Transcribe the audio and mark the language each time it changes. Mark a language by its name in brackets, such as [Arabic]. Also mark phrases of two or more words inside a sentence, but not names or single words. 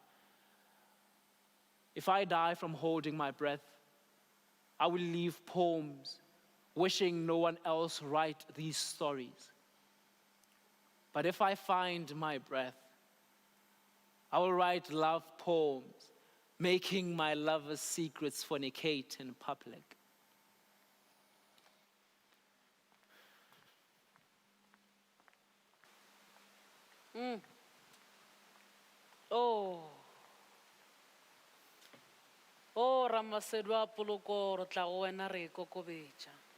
[English] If I die from holding my breath, I will leave poems wishing no one else write these stories. But if I find my breath, I will write love poems, making my lover's secrets fornicate in public. [Northern Sotho] Oh, Ramasedwa Poloko re tla go wena re kokobetša.